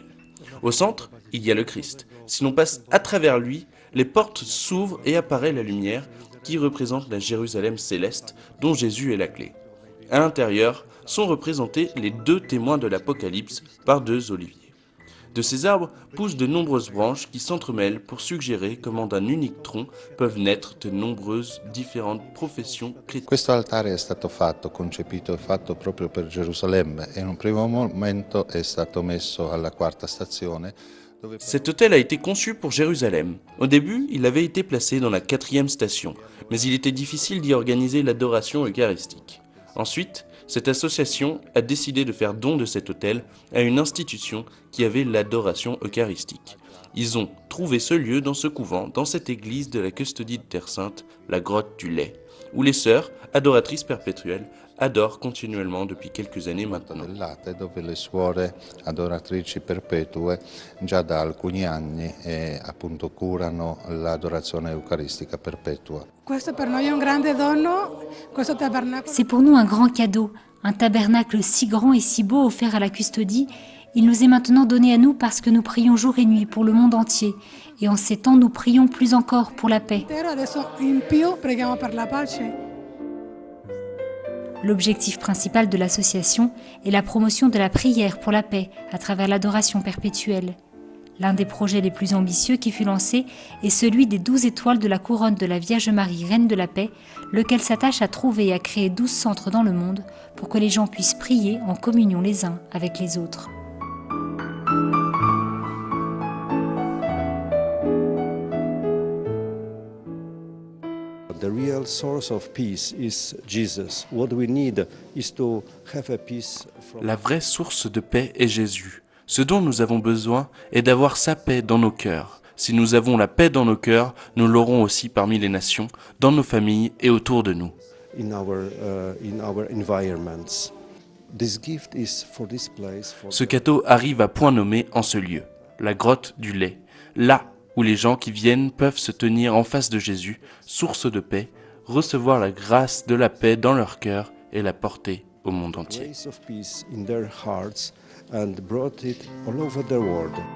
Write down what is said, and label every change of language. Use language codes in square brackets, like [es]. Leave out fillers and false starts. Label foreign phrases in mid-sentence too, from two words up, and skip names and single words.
[fr] Au centre, il y a le Christ. Si l'on passe à travers lui, les portes s'ouvrent et apparaît la lumière qui représente la Jérusalem céleste dont Jésus est la clé. À l'intérieur sont représentés les 2 témoins de l'Apocalypse par 2 oliviers. De ces arbres poussent de nombreuses branches qui s'entremêlent pour suggérer comment d'un unique tronc peuvent naître de nombreuses différentes professions chrétiennes. [it] Questo altare è stato concepito e fatto proprio per Gerusalemme e in un primo momento è stato messo alla 4ª stazione. [fr] Cet autel a été conçu pour Jérusalem. Au début, il avait été placé dans la 4e station, mais il était difficile d'y organiser l'adoration eucharistique. Ensuite, cette association a décidé de faire don de cet autel à une institution qui avait l'adoration eucharistique. Ils ont trouvé ce lieu dans ce couvent, dans cette église de la custodie de Terre Sainte, la Grotte du Lait, où les sœurs, adoratrices perpétuelles, adorent continuellement depuis quelques années maintenant. [it] Dove le suore adoratrici perpetue già da alcuni anni appunto curano l'adorazione eucaristica perpetua. [fr] C'est pour nous un grand cadeau, un tabernacle si grand et si beau offert à la custodie. Il nous est maintenant donné à nous parce que nous prions jour et nuit pour le monde entier. Et en ces temps, nous prions plus encore pour la paix. L'objectif principal de l'association est la promotion de la prière pour la paix à travers l'adoration perpétuelle. L'un des projets les plus ambitieux qui fut lancé est celui des 12 étoiles de la couronne de la Vierge Marie, Reine de la Paix, lequel s'attache à trouver et à créer 12 centres dans le monde pour que les gens puissent prier en communion les uns avec les autres. [en] The real source of peace is Jesus. What we need is to have a peace from... [fr] La vraie source de paix est Jésus. Ce dont nous avons besoin est d'avoir sa paix dans nos cœurs. Si nous avons la paix dans nos cœurs, nous l'aurons aussi parmi les nations, dans nos familles et autour de nous. [en] in our environments. This gift is for this place. [fr] Ce cadeau arrive à point nommé en ce lieu, la grotte du lait, là où les gens qui viennent peuvent se tenir en face de Jésus, source de paix, recevoir la grâce de la paix dans leur cœur et la porter au monde entier. [en] Place of peace in their hearts and brought it all over the world.